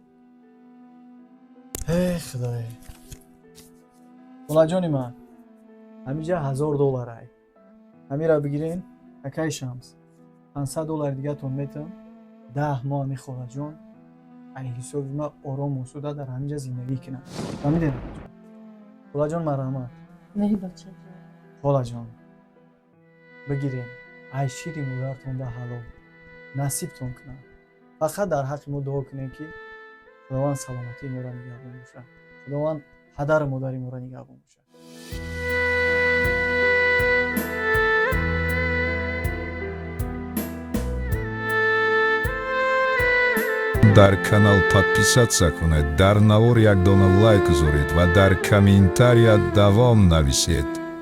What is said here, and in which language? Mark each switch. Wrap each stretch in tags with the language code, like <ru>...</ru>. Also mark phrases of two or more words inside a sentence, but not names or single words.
<tg>ای خدای خولا جانی من همینجا $1000 ای همین را بگیرین اکای شمس $500 دیگه تون میتم 10 ماه می خولا جان ای حساب ما آرام و سوده در همینجا زندگی کنم فهمیدین خولا جان مرحمت مری بچه جان خولا جان بگیرین ای شیری مادرتون ده حلال نصیبتون کنم فقط در حق ما دعا کنین که خداوند سلامتی ما را نگهبان باشه خداوند پدر مادر ما را نگهبان باشه. дар канал подписаться кунед, дар навор як дона лайк гузоред ва дар комментария давом нависед.</tg>